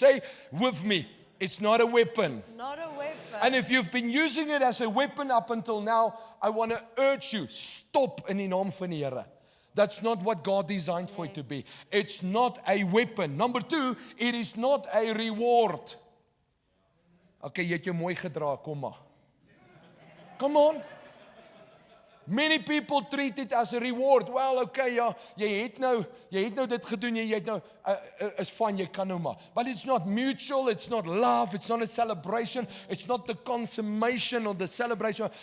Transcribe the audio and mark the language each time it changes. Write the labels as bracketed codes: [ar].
[en] Say with me. It's not a weapon. It's not a weapon. And if you've been using it as a weapon up until now, I want to urge you, stop [af] in die naam van die Here. [en] That's not what God designed for it to be. It's not a weapon. Number 2, it is not a reward. [af] Okay, jy het jou mooi gedra, kom maar. [en] Come on. Many people treat it as a reward. [af] Well, okay, ja, jy het nou dit gedoen, jy het nou is van jy kan nou maar. [en] But it's not mutual, it's not love, it's not a celebration, it's not the consummation or the celebration.